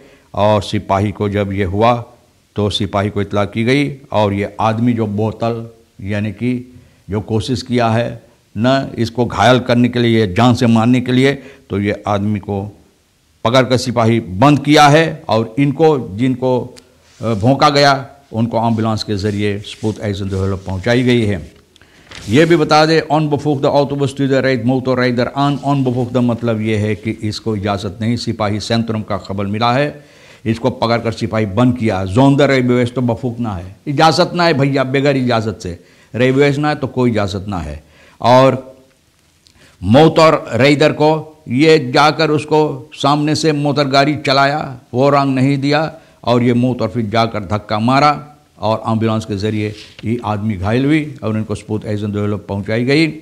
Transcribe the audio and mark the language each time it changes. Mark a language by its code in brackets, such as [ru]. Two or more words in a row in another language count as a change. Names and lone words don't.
[hns] और सिपाही को जब ये हुआ तो सिपाही को इत्तला की गई और ये आदमी जो बोतल यानी कि जो कोशिश किया है न इसको घायल करने के लिए, जान से मारने के लिए, तो ये आदमी को पकड़ कर सिपाही बंद किया है और इनको जिनको भोंका गया उनको एम्बुलेंस के ज़रिए spoedeisendehulle पहुंचाई गई है। ये भी बता दें [nl] onbevoegde autobestuurder rijdt motorrijder aan। [hns] onbevoegde मतलब ये है कि इसको इजाज़त नहीं, सिपाही सेंट्रम का खबर मिला है, इसको पकड़ कर सिपाही बंद किया। [nl] zonder rijbewijs [hns] तो बफूक ना है, इजाज़त ना है भैया, बगैर इजाज़त से रेबवेस ना है तो कोई इजाज़त ना है। और मोटर राइडर को ये जाकर उसको सामने से मोटर गाड़ी चलाया, वो रंग नहीं दिया और ये मुँह तरफ जाकर धक्का मारा और एम्बुलेंस के ज़रिए ये आदमी घायल हुई और इनको spoedeisendehulle पहुंचाई गई।